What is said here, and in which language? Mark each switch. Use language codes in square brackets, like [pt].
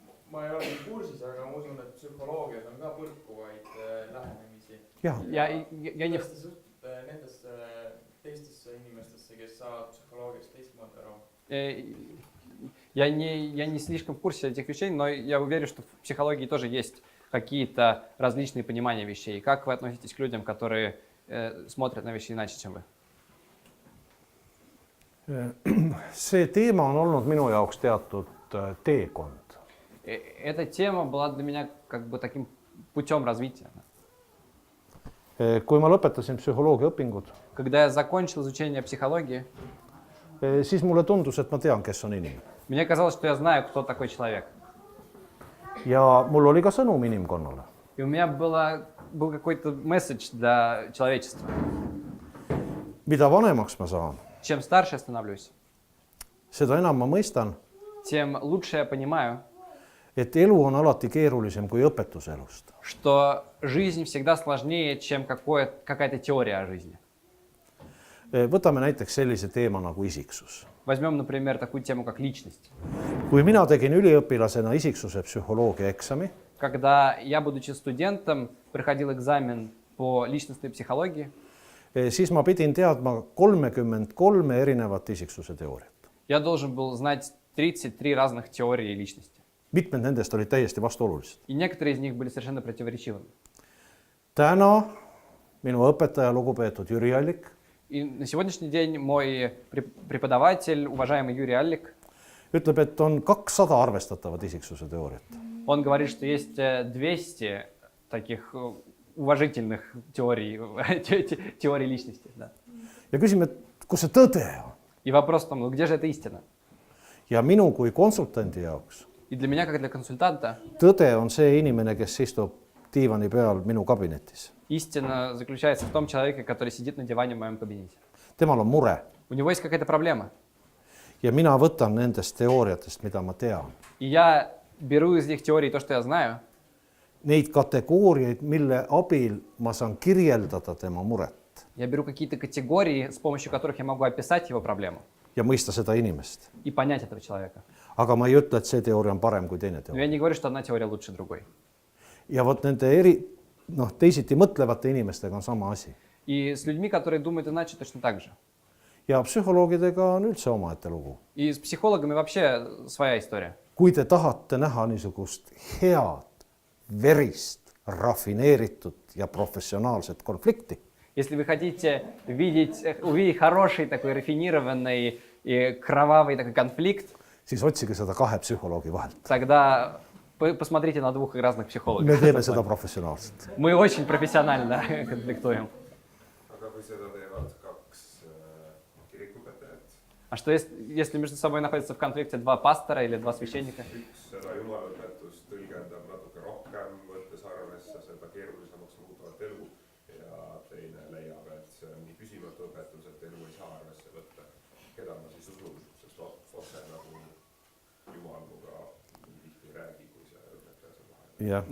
[et] Ma ei ole kursis, aga ma usun, et psühholoogias on ka põrkuvaid lähenemisi. Jah. [ru] Я не... [et] Nendesse teistesse inimestesse, kes saavad psühholoogiast teistmoodi aru. [ru] Я не слишком в курсе этих вещей, но я уверен, что в психологии тоже есть какие-то различные понимания вещей. Как вы относитесь к людям, которые смотрят на вещи иначе, чем вы? [et] See teema on olnud minu jaoks teatud teekond. [ru] Эта тема была для меня как бы таким путем развития. [et] Kui ma lõpetasin psühholoogia õpingud, [ru] Когда я закончил изучение психологии, [et] siis mulle tundus, et ma tean, kes on inimene. [ru] мне казалось, что я знаю, кто такой человек. [et] Ja mul oli ka sõnum inimkonnale. [ru] И у меня был какой-то месседж для человечества. [et] Mida vanemaks ma saan, [ru] Чем старше я становлюсь, [et] seda enam ma mõistan, [ru] тем лучше я понимаю, [et] et elu on alati keerulisem kui õpetus elust. [ru] что жизнь всегда сложнее, чем какая-то теория о жизни. [et] Võtame näiteks sellise teema nagu isiksus. [ru] Возьмем, например, такую тему, как личность. [et] Kui mina tegin üliõpilasena isiksuse psühholoogia eksami, [ru] Когда я, будучи студентом, проходил экзамен по личностной психологии, [et] siis ma pidin teadma 33 erinevat isiksuse teooriat. [ru] я должен был знать 33 разных теории личности. [et] Mitmed nendest olid täiesti vastuolulised. [ru] И некоторые из них были совершенно противоречивыми. [et] Täna minu õpetaja, lugupeetud Jüri Allik, [ru] И на сегодняшний день мой преподаватель, уважаемый Юрий Аллик, [et] ütleb, et on 200 arvestatavat isiksuse teooriat. [ru] он говорит, что есть 200 таких уважительных теорий, теорий личности. Да. [et] ja küsime, et kus see tõde on. [ru] И вопрос в том, ну где же эта истина? [et] Ja minu kui konsultandi jaoks [ru] И для меня, как для консультанта, [et] tõde on see inimene, kes istub diivani peal minu kabinetis. [ru] истина заключается в том человеке, который сидит на диване в моем кабинете. [et] Temal on mure [ru] У него есть какая-то проблема. [et] ja mina võtan nendest teooriatest, mida ma tean. [ru] И я беру из них теории то, что я знаю, [et] Neid kategooriaid, mille abil ma saan kirjeldada tema muret [ru] я беру какие-то категории, с помощью которых я могу описать его проблему [et] ja mõista seda inimest. [ru] и понять этого человека. [et] Aga ma ei ütle, et see teooria on parem kui teine [ru] Но [et] teooria. [ru] я не говорю, что одна теория лучше другой. [et] Ja vot nende teisiti mõtlevate inimestega on sama asi. [ru] И с людьми, которые думают иначе, точно так же. [et] Ja psühholoogidega on üldse omaette lugu. [ru] И с психологами вообще своя история. [et] Kui te tahate näha niisugust head, verist, rafineeritud ja professionaalset konflikti, [ru] Если вы хотите увидеть хороший такой рафинированный и кровавый такой конфликт, [et] siis otsige seda kahe psühholoogi vahelt. [ru] тогда посмотрите на двух разных [et] Me [ru] психологов. [et] teeme seda professionaalselt. [ru] Мы очень профессионально конфликтуем. [et] aga kui seda teevad kaks kirikuõpetajat, [ru] А что если между собой находятся в конфликте два пастора или два священника? [et] üks seda jumalõpetust tõlgendab natuke rohkem, võttes arvesse seda keerulisemaks muutuvat elu ja teine leiab, et see on nii püsimatu õpetus, et elu ei saa arvesse võtta. Keda ma siis usun, sest otse nagu Jumal muga nii tihti ei räägi, kui see õpetaja seal vahel.